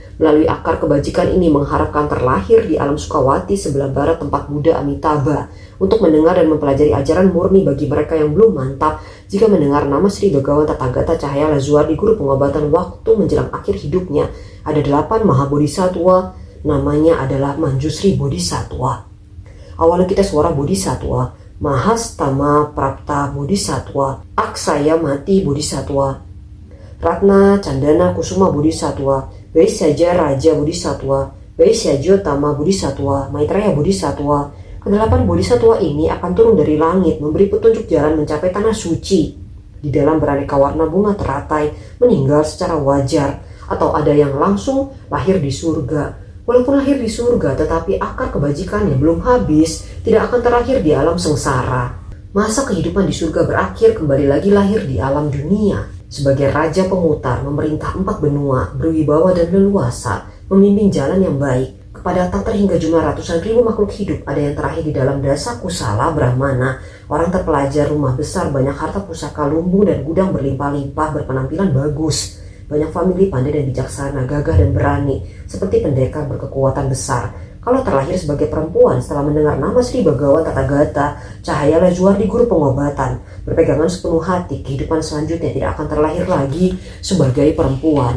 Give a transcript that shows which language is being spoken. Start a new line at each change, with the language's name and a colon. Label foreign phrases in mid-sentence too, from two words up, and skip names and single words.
Indonesian: Melalui akar kebajikan ini mengharapkan terlahir di alam Sukawati sebelah barat tempat Buddha Amitabha untuk mendengar dan mempelajari ajaran murni bagi mereka yang belum mantap. Jika mendengar nama Sri Bhagawan Tathagata Cahaya Lazuardi, guru pengobatan waktu menjelang akhir hidupnya, ada 8 Mahabodhisatwa, namanya adalah Manjusri Bodhisattva. Awalnya kita suara Bodhisattva, Mahastama Prapta Bodhisattva, Aksaya Mati Bodhisattva, Ratna Candana Kusuma Bodhisattva, Vaisyaja Raja Bodhisattva, Vaisyajotama Bodhisattva, Maitreya Bodhisattva. Kedelapan Bodhisattva ini akan turun dari langit, memberi petunjuk jalan mencapai tanah suci. Di dalam beraneka warna bunga teratai, meninggal secara wajar, atau ada yang langsung lahir di surga. Walaupun lahir di surga, tetapi akar kebajikannya belum habis, tidak akan terlahir di alam sengsara. Masa kehidupan di surga berakhir, kembali lagi lahir di alam dunia. Sebagai raja pemutar, memerintah 4 benua, berwibawa dan leluasa, membimbing jalan yang baik. Kepada tak terhingga jumlah ratusan ribu makhluk hidup, ada yang terakhir di dalam dasa kusala Brahmana, orang terpelajar, rumah besar, banyak harta pusaka, lumbung dan gudang berlimpah-limpah, berpenampilan bagus. Banyak famili pandai dan bijaksana, gagah dan berani, seperti pendekar berkekuatan besar. Kalau terlahir sebagai perempuan setelah mendengar nama Sri Bhagawan Tathagata Cahaya Lazuardi, guru pengobatan, berpegangan sepenuh hati, kehidupan selanjutnya tidak akan terlahir lagi sebagai perempuan.